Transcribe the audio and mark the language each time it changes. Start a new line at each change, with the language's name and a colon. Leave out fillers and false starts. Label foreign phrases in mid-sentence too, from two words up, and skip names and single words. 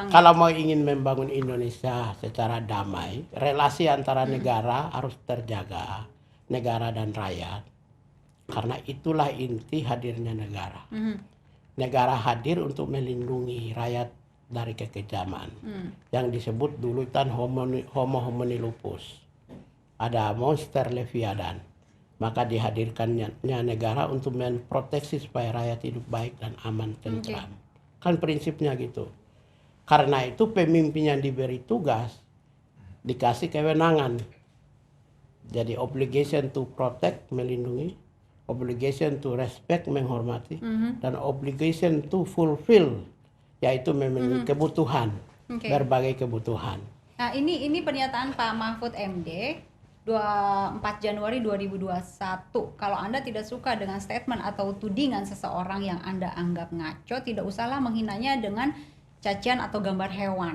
Indonesian: kalau mau ingin membangun Indonesia secara damai, relasi antara negara harus terjaga, negara dan rakyat. Karena itulah inti hadirnya negara. Negara hadir untuk melindungi rakyat dari kekejaman. Yang disebut dulu kan
Latin: homo homini lupus.
Indonesian: Ada monster leviathan. Maka dihadirkannya negara untuk memproteksi supaya rakyat hidup baik dan aman tentram. Kan prinsipnya gitu. Karena itu pemimpin yang diberi tugas dikasih kewenangan.
English: Jadi obligation to protect, melindungi, obligation to respect,
Indonesian: menghormati, dan
English: obligation to fulfill,
Indonesian: yaitu memenuhi kebutuhan, berbagai kebutuhan. Nah ini pernyataan Pak Mahfud MD 4 Januari 2021. Kalau Anda tidak suka dengan statement atau tudingan seseorang yang Anda anggap ngaco, tidak usahlah menghinanya dengan cacian atau gambar hewan.